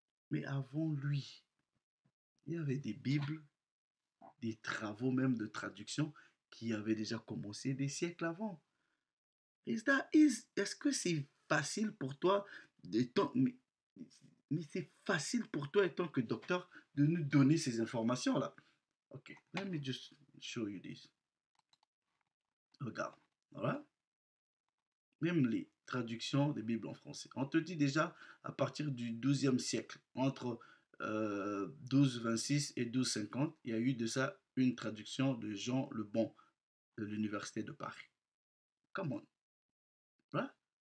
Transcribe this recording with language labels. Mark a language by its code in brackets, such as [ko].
[fr] Mais avant lui, il y avait des Bibles, des travaux même de traduction qui avaient déjà commencé des siècles avant. Est-ce que c'est facile pour toi, mais c'est facile pour toi, étant que docteur, de nous donner ces informations-là? [en] Ok, let me just show you this. [fr] Regarde, voilà. Même les traductions des Bibles en français. On te dit déjà, à partir du 12e siècle, entre 1226 et 1250, il y a eu de ça une traduction de Jean le Bon de l'Université de Paris. [en] Come on. [fr] Voilà.